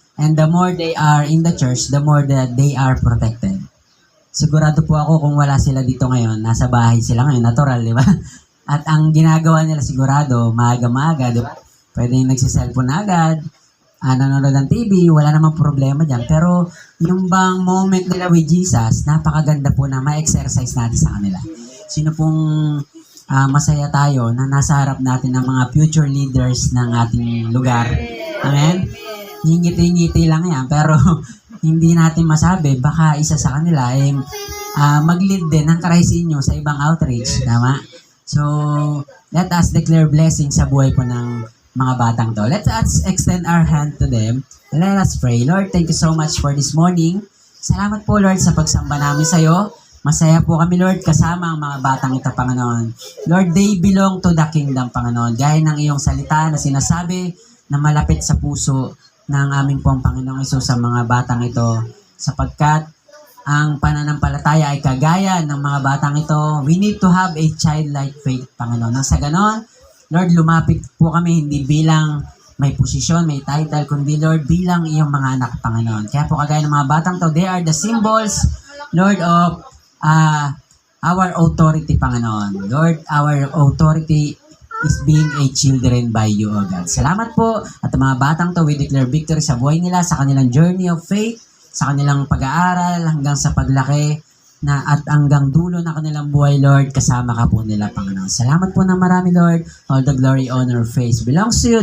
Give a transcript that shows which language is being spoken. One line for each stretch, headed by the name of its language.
English: And the more they are in the church, the more that they are protected.
Filipino: Sigurado po ako kung wala sila dito ngayon, nasa bahay sila ngayon, natural, di ba? At ang ginagawa nila sigurado, maaga-maaga, di ba? Pwede yung nagsiselfone na agad, nanonood ng TV, wala namang problema dyan. Pero yung bang moment nila with Jesus, napakaganda po na ma-exercise natin sa kanila. Sino pong masaya tayo na nasa harap natin ng mga future leaders ng ating lugar. Amen? Ngiti-ngiti lang yan, pero hindi natin masabi, baka isa sa kanila ay mag-lead din ng Christ inyo sa ibang outreach. Tama? So,
English: let us declare blessing
Filipino: sa buhay po ng mga batang to.
English: Let us extend our hand to them. Let us pray. Lord, thank you so much for this morning.
Filipino: Salamat po, Lord, sa pagsamba namin sa iyo. Masaya po kami, Lord, kasama ang mga batang ito, Panginoon.
English: Lord, they belong to the kingdom, Panginoon.
Filipino: Gaya ng iyong salita na sinasabi na malapit sa puso ng aming pong Panginoong Hesus sa mga batang ito, sapagkat ang pananampalataya ay kagaya ng mga batang ito.
English: We need to have a childlike faith, Panginoon.
Filipino: Nang sa ganon, Lord, lumapit po kami hindi bilang may posisyon, may title, kundi Lord, bilang iyong mga anak, Panginoon. Kaya po kagaya ng mga batang to,
English: they are the symbols, Lord, of our authority, Panginoon. Lord, our authority is being a children by you, O God.
Filipino: Salamat po. At ang mga batang to,
English: we declare victory
Filipino: sa buhay nila, sa kanilang
English: journey of faith,
Filipino: sa kanilang pag-aaral, hanggang sa paglaki, at hanggang dulo ng kanilang buhay, Lord, kasama ka po nila, Panginoon. Salamat po ng marami, Lord.
English: All the glory, honor, praise belongs to you.